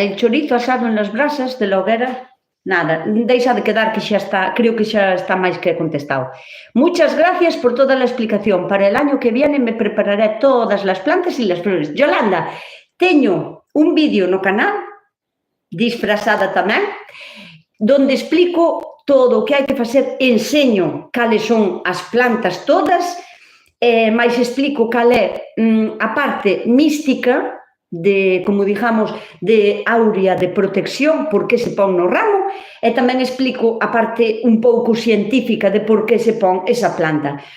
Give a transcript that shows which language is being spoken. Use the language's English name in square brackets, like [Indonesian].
[Spanish] El chorizo asado en las brasas de la hoguera... [Galician] Nada, deixa de quedar que xa está, creo que xa está máis que contestado. [Spanish] Muchas gracias por toda la explicación. Para el año que viene me prepararé todas las plantas y las flores. [Galician] Yolanda, teño un vídeo no canal, disfrazada tamén, donde explico todo o que hai que facer, enseño cales son as plantas todas, máis explico cal é a parte mística, de, como digamos, de áurea de protección, por que se pon no ramo, e tamén explico a parte un pouco científica de por que se pon esa planta.